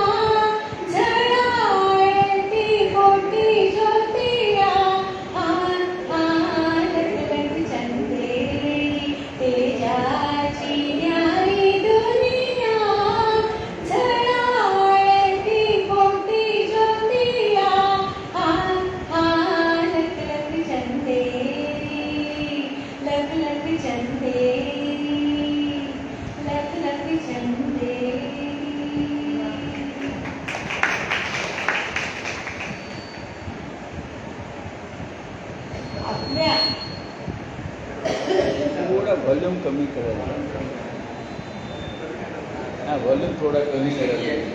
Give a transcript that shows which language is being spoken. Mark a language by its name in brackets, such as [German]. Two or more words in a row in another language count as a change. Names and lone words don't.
[Marathi] झळाळती कोटी ज्योतिया लख लख चंदेरी तेजाची न्यारी दुनिया झळाळती कोटी ज्योतिया लख लख चंदेरी लख लख चंदेरी लख लख चंदेरी. आपल्या थोडा व्हॉल्यूम कमी करायचा. हा, व्हॉल्यूम थोडा कमी करायचा.